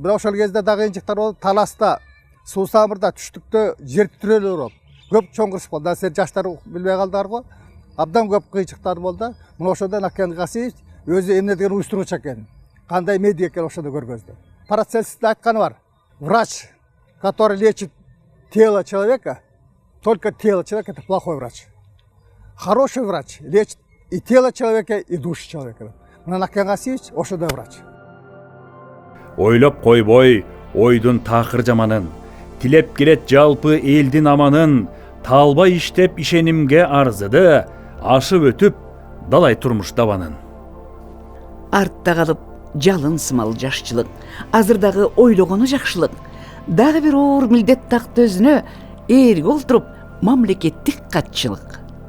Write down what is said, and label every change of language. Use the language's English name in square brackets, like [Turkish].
[Kyrgyz] Мына ошол кезде дагы кыйынчылыктар болду. Таласта, Суусамырда, түштүктө жер титирөөлөр болуп, көп чоңгуруш болду. Сен жаштар билбей калдыңар го. Абдан көп кыйынчылыктар болду. Мына ошондо Накен Касиевич өзү эмне деген уюштуруучу экенин, кандай медик экенин ошондо көргөздү. Парацельстин айтканы бар. [Russian] Врач, который лечит тело человека, только тело человека — это плохой врач. Хороший врач лечит и тело человека, и душу человека. [Kyrgyz] Мына Накен Касиевич ошондой врач. Ойлоп койбой, ойдун такыр жаманын, тилеп келет жалпы элдин аманын, талбай иштеп ишенимге арзыды, ашып өтүп далай турмуш дабанын. Артта калып жалын сымал жашчылык, азырдагы ойлогону жакшылык, дагы бир оор милдет такты өзүнө ээрге олтуруп мамлекеттик катчылык.